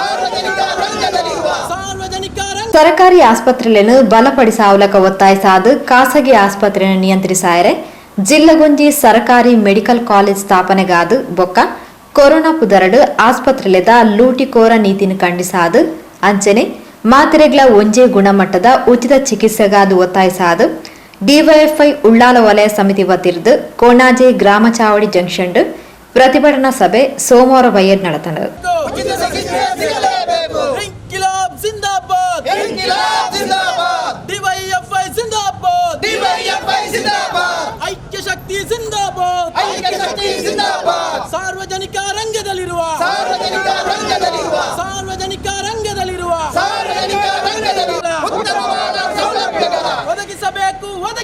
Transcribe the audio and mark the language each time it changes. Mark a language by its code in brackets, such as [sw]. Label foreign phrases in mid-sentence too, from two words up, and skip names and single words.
[tcy] ಸರ್ಕಾರಿ ಆಸ್ಪತ್ರೆಯನ್ನು ಬಲಪಡಿಸಾವಲಕ ಒತ್ತಾಯಿಸಾದು ಖಾಸಗಿ ಆಸ್ಪತ್ರೆಯನ್ನು ನಿಯಂತ್ರಿಸಾಯರೆ ಜಿಲ್ಲಗೊಂಜಿ ಸರ್ಕಾರಿ [en] medical college [tcy] ಸ್ಥಾಪನೆಗಾದು ಬೊಕ್ಕ ಕೊರೋನಾ ಪುದರಡು ಆಸ್ಪತ್ರೆಲೆದ ಲೂಟಿಕೋರ ನೀತಿನ ಖಂಡಿಸಾದು ಅಂಚನೆ ಮಾತ್ರೆಗಳ ಒಂಜೇ ಗುಣಮಟ್ಟದ ಉಚಿತ ಚಿಕಿತ್ಸೆಗಾದು ಒತ್ತಾಯಿಸಾದು ಡಿವೈಎಫ್ಐ ಉಳ್ಳಾಲ ವಲಯ ಸಮಿತಿ ವತಿರ್ದು ಕೋಣಾಜೆ ಗ್ರಾಮ ಚಾವಡಿ ಜಂಕ್ಷನ್ ಪ್ರತಿಭಟನಾ ಸಭೆ ಸೋಮವಾರ ಬೈಯರ್ ನಡೆತಂಡು. [kn] ಸಾರ್ವಜನಿಕ ರಂಗದಲ್ಲಿರುವ ಒದಗಿಸಬೇಕು